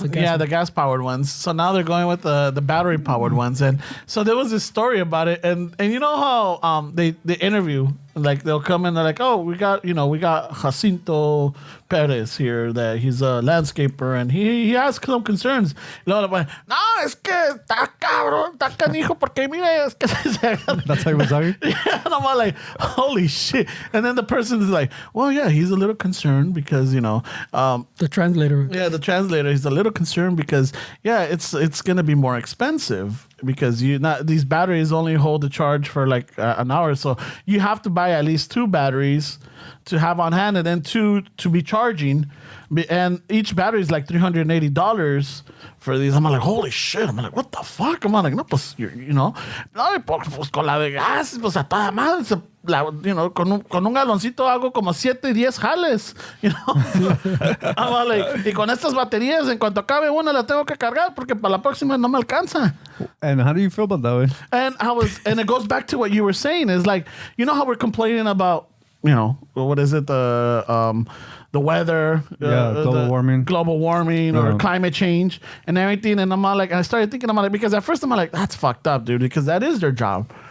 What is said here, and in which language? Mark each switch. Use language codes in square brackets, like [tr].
[en] The gas-powered ones. So now they're going with the battery-powered ones. And so there was this story about it. And you know how they interview... Like they'll come in, they're like, oh, we got Jacinto Perez here, that he's a landscaper, and he has some concerns. [es] Y luego le ponen, no, es que está cabrón, está canijo, porque mira, es que... [en] That's how he was talking? Yeah, and I'm like, holy shit. And then the person is like, well, yeah, he's a little concerned because, you know... the translator. Yeah, the translator, he's a little concerned because, it's going to be more expensive. Because these batteries only hold the charge for like an hour, so you have to buy at least 2 batteries to have on hand, and then 2 to be charging, and each battery is like $380 for these. I'm like, holy shit! I'm like, what the fuck? I'm like, [es] no, pues, [en] you know, [es] no, pues con la de gas, pues a toda madre, you know, con un galoncito hago como 7 y 10 jales, you know. [en] I'm like, [es] y con estas baterías, en cuanto acabe una, la tengo que cargar porque para la próxima no me alcanza. [en] And how do you feel about that way? And it goes back to what you were saying, is like, you know how we're complaining about, you know, what is it, the weather, global warming, or climate change and everything. And I'm like, I started thinking about it, because at first I'm like, that's fucked up, dude, because that is their job.